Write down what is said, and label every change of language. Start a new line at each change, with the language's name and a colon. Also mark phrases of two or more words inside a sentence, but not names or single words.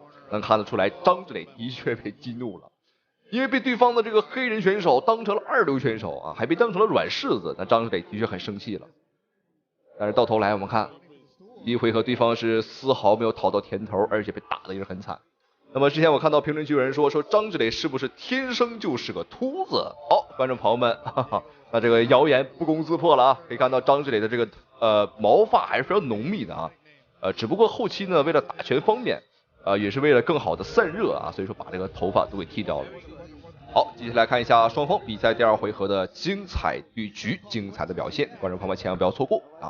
Chinese: 能看得出來，張志磊的確被激怒了，因為被對方的這個黑人選手當成了二流選手啊，還被當成了軟柿子，那張志磊的確很生氣了。但是到頭來我們看，第一回合對方是絲毫沒有討到甜頭，而且被打得也是很慘。那麼之前我看到評論區有人說張志磊是不是天生就是個禿子？好，觀眾朋友們，那這個謠言不攻自破了啊！可以看到張志磊的這個毛髮還是非常濃密的啊，只不過後期呢為了打拳方便也是為了更好的散熱啊，所以說把這個頭髮都給剃掉了。好，接下來看一下雙方比賽第2回合的精彩對局，精彩的表現，觀眾朋友們千萬不要錯過啊！